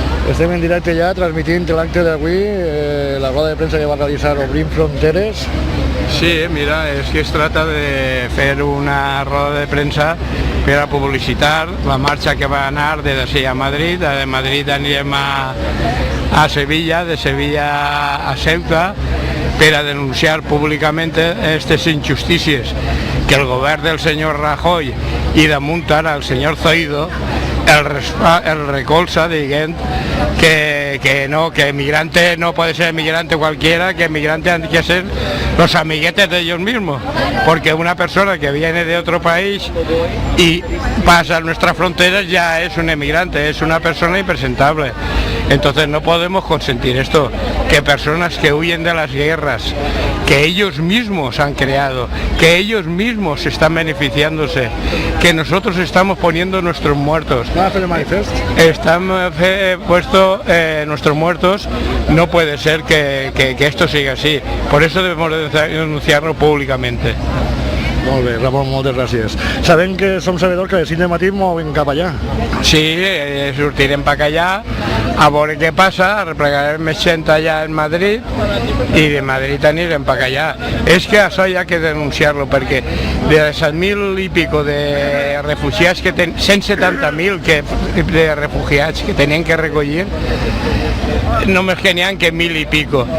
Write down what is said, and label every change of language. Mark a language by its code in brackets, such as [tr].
[ca] Estem en directe ja transmitint l'acte d'avui, la roda de premsa que va realitzar Obrim Fronteres. Sí, mira, es que es trata de fer una roda de premsa per a publicitar la marxa que va anar de d'ací a Madrid. De Madrid anirem a Sevilla, de Sevilla a Ceuta, per a denunciar públicamente aquestes injustícies que el govern del senyor Rajoy i damunt ara el senyor Zoido el recolza dient [es] que no, que migrante no puede ser migrante cualquiera, que migrante han que ser los amiguetes de ellos mismos, porque una persona que viene de otro país y pasa a nuestras fronteras ya es un emigrante, es una persona impresentable. Entonces no podemos consentir esto, que personas que huyen de las guerras, que ellos mismos han creado, que ellos mismos están beneficiándose, que nosotros estamos poniendo nuestros muertos. Están puesto nuestros muertos, no puede ser que esto siga así. Por eso debemos denunciarlo públicamente. [ca] Molt bé, Ramon, moltes gràcies. Sabem que som sabedors que a les 5 del matí mouen cap allà. Sí, sortirem per allà, a veure què passa, replegarem més gent allà en Madrid i de Madrid anirem per allà. És que això hi ha que denunciar-lo, perquè de 7.000 i pico de refugiats que 170.000 de refugiats que tenien que recollir, només que n'hi ha que 1.000 i pico.